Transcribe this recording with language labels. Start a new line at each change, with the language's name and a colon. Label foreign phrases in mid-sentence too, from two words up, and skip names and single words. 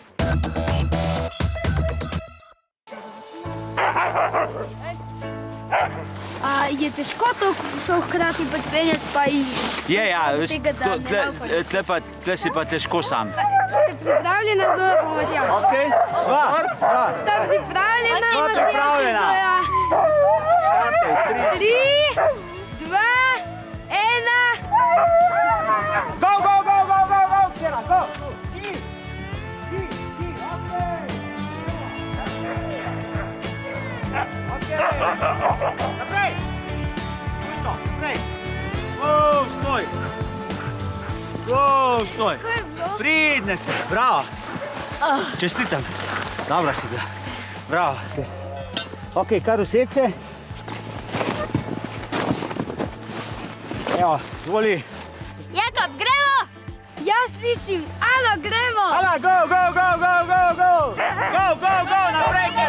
Slovenian: Je težko to psov hkrati podpenjati pa jih? Je, ja, tega, da ne laufajo? tle si pa težko sam. Ste pripravljena za Matjaž? Ok, sva. Ste pripravljena? Sva pripravljena. Štartaj, 3, 2, 1.
English: Go, go, go, go, go, go, Kera, go.
Slovenian: Naprej! Pusto, naprej! Stoj! Stoj! Pridne ste, bravo! Čestitam! Dobra si bila, bravo! Ok, kar used se. Evo, zvoli! Jakob, gremo! Jaz slišim, alo, gremo!
English: Ala, go, go, go, go, go, go! Go, go, go, naprej, Kera!